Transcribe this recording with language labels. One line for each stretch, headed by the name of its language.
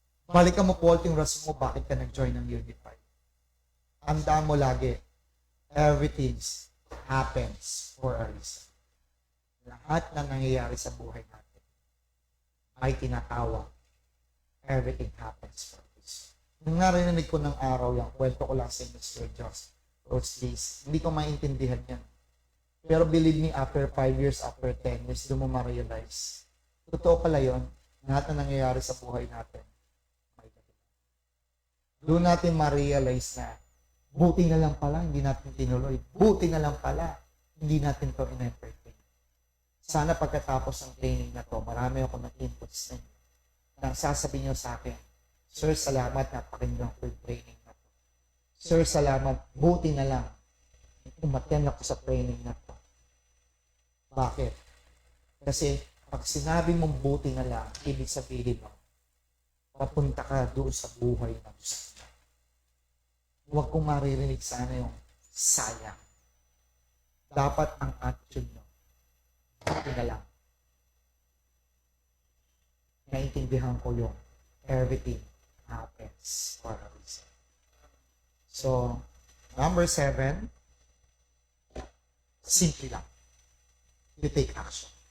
Filipino: Balikan mo, Paul, yung rason mo bakit ka nag-join ng Unify. Tandaan mo lagi,
English: everything happens for a reason.
Filipino: Lahat ng nangyayari sa buhay natin ay tinatawag,
English: everything happens for a reason.
Filipino: Nung narinig ko ng araw yan, kwento ko lang sa Mr. Joss, Coach Jace, hindi ko maintindihan yan. Pero
English: believe me, after 5 years, after 10 years,
Filipino: doon mo ma-realize. Totoo pala yun, lahat na nangyayari sa buhay natin. Doon natin ma-realize na buti na lang pala, hindi natin tinuloy. Buti na lang pala, hindi natin to in-entertain. Sana pagkatapos ng training na to, marami ako ng inputs na inyo. Nang sasabihin nyo sa akin, Sir, salamat, napakinggan ko yung training na to. Sir, salamat, buti na lang. Umaten ako sa training na to. Bakit? Kasi, pag sinabi mong buti na lang, ibig sabihin mo, papunta ka doon sa buhay na gusto mo. Huwag kong maririnig sana yung sayang. Dapat ang attitude mo, buti na lang. Naintindihan ko yung
English: everything happens for a reason.
Filipino: So, number 7, simple lang.
English: You take action.